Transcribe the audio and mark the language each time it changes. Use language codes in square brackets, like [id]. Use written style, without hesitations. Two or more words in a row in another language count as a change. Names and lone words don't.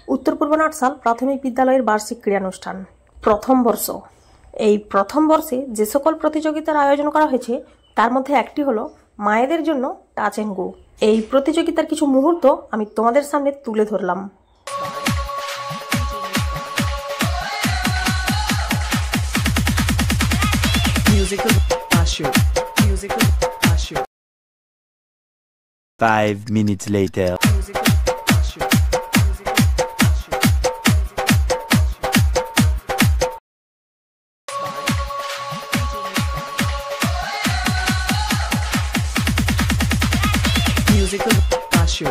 [bn] উত্তর পূর্ব নাটসাল প্রাথমিক বিদ্যালয়ের বার্ষিক ক্রীড়ানুষ্ঠান প্রথম বর্ষ। এই প্রথম বর্ষে যে সকল প্রতিযোগিতার আয়োজন করা হয়েছে তার মধ্যে একটি হলো মায়েদের জন্য [en] touch and go. [bn] এই প্রতিযোগিতার কিছু মুহূর্ত আমি তোমাদের সামনে তুলে ধরলাম। [en] Musical Ashu. 5 minutes later. Musical Ashu.